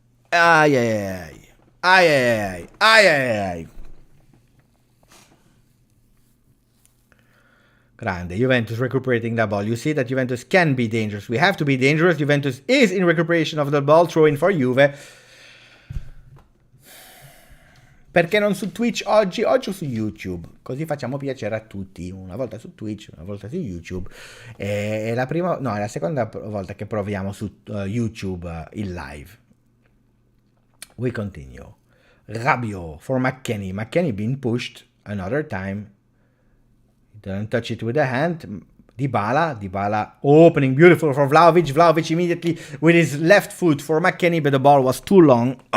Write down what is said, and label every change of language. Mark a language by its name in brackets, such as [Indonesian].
[Italian] Ay, ay, ay. Ay, ay, ay. Ay, ay, ay. Grande. [English] Juventus recuperating that ball. You see that Juventus can be dangerous. We have to be dangerous. Juventus is in recuperation of the ball. Throw in for Juve. [Italian] Perché non su Twitch oggi? Oggi su YouTube. Così facciamo piacere a tutti. Una volta su Twitch, una volta su YouTube. È la prima... No, è la seconda volta che proviamo su YouTube in live. [English] We continue. Rabiot for McKennie. McKennie being pushed another time. Don't touch it with the hand. Dybala opening beautiful for Vlahovic. Vlahovic immediately with his left foot for McKennie, but the ball was too long.